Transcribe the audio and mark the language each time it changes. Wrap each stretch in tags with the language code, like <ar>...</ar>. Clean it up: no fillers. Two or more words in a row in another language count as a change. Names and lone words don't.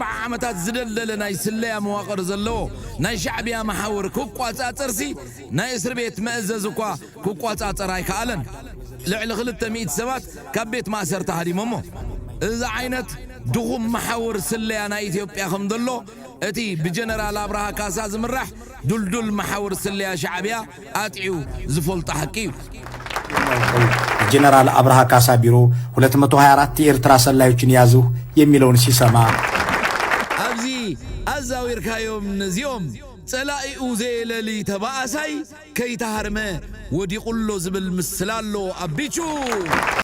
<ti>ዓመታት ዝደለለ ናይ ስለያ መዋቕር ዘለዎ ናይ ሻዕቢያ መሓውር ክቋጻጸርሲ ናይ እስር ቤት መእዘዝ እኳ ክቋጻጸር ኣይከኣለን ልዕሊ 200 ሰባት ካብ ቤት ማእሰር ተሃዲሞሞ እዚ ዓይነት ድኹም መሓውር ስለያ ናይ ኢትዮጵያ ከም ዘሎ እቲ ብጀነራል አብርሃ ካሳ ዝምራሕ ዱልዱል መሓውር ስለያ ሻዕቢያ ኣጥዒው ዝፈልጦ ሓቂ እዩ</ti> <am>ጀነራል አብርሃ ካሳ ቢሮ 224 የኤርትራ ሰላዮችን ያዙ የሚለውን ሲሰማ</am> <ti>ኣብዚ ኣዛዊርካዮም ነዚኦም ጸላኢኡ ዘየለሊ ተባእሳይ ከይተሃርመ ወዲቁሎ ዝብል ምስላሎ ኣቢቹ</ti>